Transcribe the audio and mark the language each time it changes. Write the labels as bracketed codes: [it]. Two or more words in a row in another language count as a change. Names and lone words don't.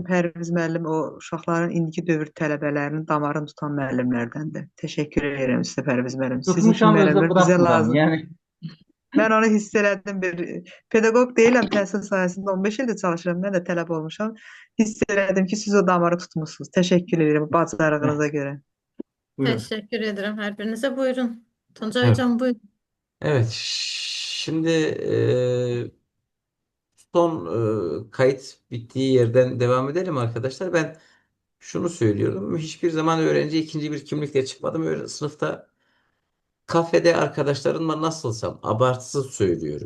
[az] Pərviz müəllim o uşaqların indiki dövr tələbələrinin damarını tutan müəllimlərdəndir. Təşəkkür edirəm sizə Pərviz müəllim. Sizin kimi Tutmuşam özdə müəllimlər bizə buraxmıram. lazım. Yəni Mən onu hiss elədim. Bir pedaqoq deyiləm, təhsil sahəsində 15 ildir çalışıram. Mən də tələbə olmuşam. Hiss elədim ki, siz o damarı tutmusunuz. Təşəkkür edirəm bacarığınıza görə. buyurun. [tr] Teşekkür ederim her birinize. Buyurun. Tuncay Evet. hocam buyurun. Evet. Şimdi son kayıt bittiği yerden devam edelim arkadaşlar. Ben şunu söylüyorum. Hiçbir zaman öğrenci ikinci bir kimlikle çıkmadım. Sınıfta kafede arkadaşlarımla nasılsam abartısız söylüyorum.